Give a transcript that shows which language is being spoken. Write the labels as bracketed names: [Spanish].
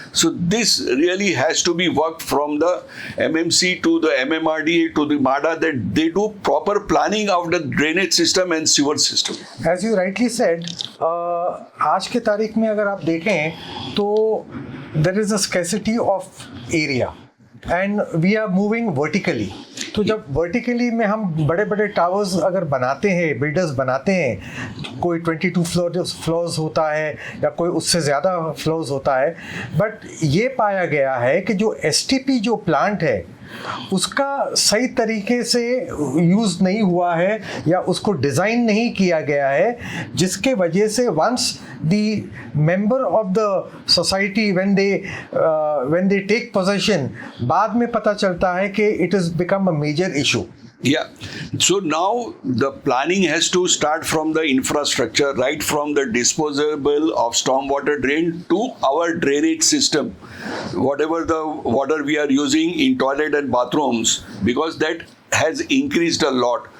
[English] So this really has to be worked from the MMC to the MMRDA to the MADA, that they do proper planning of the drainage system and sewer system. As you rightly said, [Hindi] आज के तारीख में अगर आप देखें तो [English] there is a scarcity of area and we are moving vertically. [Hindi] तो जब वर्टिकली में हम बड़े बड़े टावर्स अगर बनाते हैं, बिल्डर्स बनाते हैं, कोई 22 फ्लोर्स होता है या कोई उससे ज़्यादा फ्लोर्स होता है, बट ये पाया गया है कि जो एसटीपी जो प्लांट है उसका सही तरीके से यूज़ नहीं हुआ है या उसको डिज़ाइन नहीं किया गया है, जिसके वजह से [English] once the member of the society when they take position, [Hindi] बाद में पता चलता है कि [English] It is become a major issue. Yeah. So now the planning has to start from the infrastructure, right from the disposable of stormwater drain to our drainage system. Whatever the water we are using in toilet and bathrooms, because that has increased a lot.